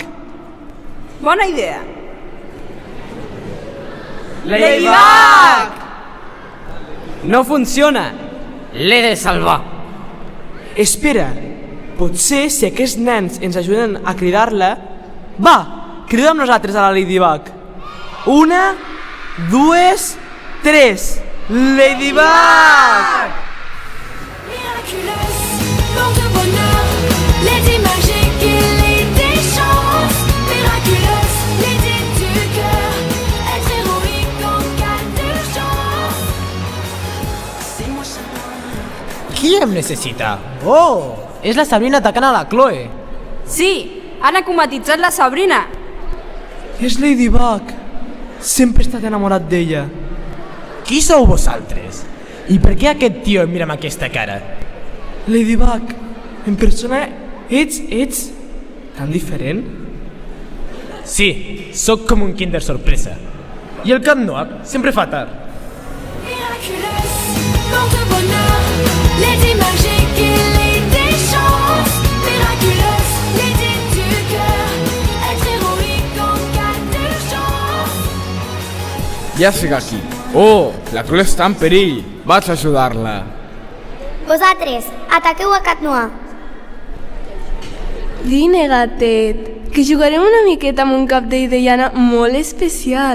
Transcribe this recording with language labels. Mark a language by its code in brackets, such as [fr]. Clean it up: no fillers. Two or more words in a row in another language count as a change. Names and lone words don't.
[ca] Bona idea. Ladybug! No funciona. L'he de salvar. Espera, potser si aquests nens ens ajuden a cridar-la... Va, crida amb nosaltres a la Ladybug. 1, 2, 3. Ladybug! [fr] Miraculeuse, porte bonheur, Lady magique et Lady chance. Miraculeuse, Lady du cœur, être héroïque en cas d'urgence. C'est mon chemin. [ca] Qui em necessita? Oh, és la Sabrina atacant a la Chloe. Sí, han acomatitzat la Sabrina. És Ladybug. Sempre he estat enamorat d'ella. Qui sou vosaltres? I per què aquest tio em mira amb aquesta cara? Ladybug, en persona ets tan diferent? Sí, sóc com un Kinder sorpresa. I el Cat Noir sempre fa tard. [fr] Miraculeuse, porte bonheur, Lady magique et Lady chance. Miraculeuse, Lady du cœur, être héroïque en cas d'urgence. [ca] Ja estic aquí. Oh, la Chloe està en perill. Vaig a ajudar-la. Vosaltres, ataqueu a Cat Noir. Vine, gatet, que jugarem una miqueta amb un cap d'Ideiana molt especial.